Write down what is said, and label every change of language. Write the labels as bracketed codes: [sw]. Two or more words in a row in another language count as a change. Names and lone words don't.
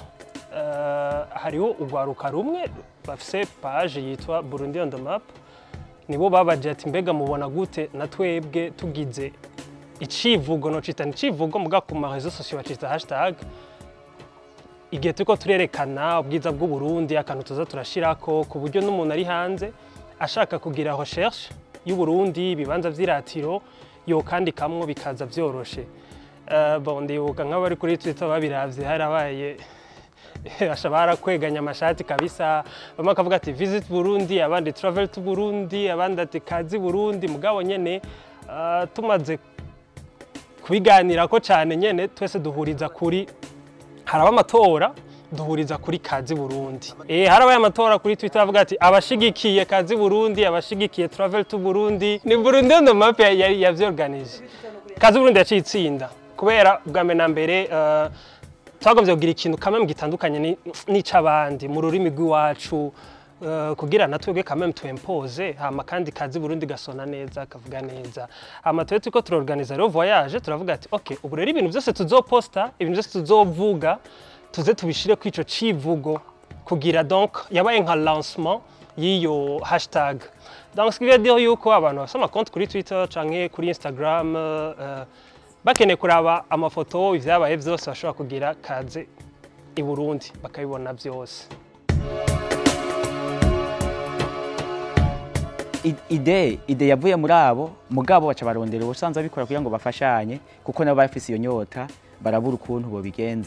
[rn] Hariho urwaruka rumwe bafise page yitwa Burundi on the map. Nibo babaje ati mbega mubona gute na twebwe tugize icivugo no citana icivugo muga ku ma [fr] réseaux sociaux [rn] bacita hashtag igihe turiko turerekana ubwiza bw'u Burundi akantu tuza turashirako ku buryo n'umuntu ari hanze ashaka kugira recherche y'u Burundi bibanza vy'iratiro yo kandi kamwe bikaza vyoroshe. Bon ndibuka nk'abari kuri Twitter babiravye harabaye ashabara kweganya amashati kabisa, bamwe akavuga ati visit Burundi, abandi [en] travel to [rn] Burundi, abandi ati kazi Burundi. Mugabo nyene tumaze kubiganira ko cyane nyene twese duhuriza kuri haraba amatora duhuriza kuri kazi Burundi. Harabaye amatora kuri Twitter avuga ati abashigikiye kazi Burundi, abashigikiye travel to Burundi. Ni Burundi on the map yavyorganije. Kazi Burundi yacitsinda kubera bwa mbere na mbere twagomvye kugira ikintu kamwe gitandukanye n'icabandi mu rurimi rw'iwacu kugira natwebwe kamwe tuimpose hama kandi kazi Burundi gasona neza kavuga neza. Hama twe tuko turorganiza rero voyage turavuga ati okay ubu rero ibintu byose tuzoposta, ibintu byose tuzovuga tuze tubishire ku ico civugo kugira donc yabaye nka lancement y'iyo hashtag. [fr] Donc ce qui veut dire [rn] yuko abantu basoma compte kuri Twitter canke kuri Instagram bakene kuraba amafoto ivyabaye vyose bashobora kugira kaze i Burundi bakabibona byose. Ide yavuye muri abo mugabo baca barondera ubusanzwe bikora kugira ngo bafashanye kuko nabo bafise iyo nyota barabura ukuntu bo bigenza.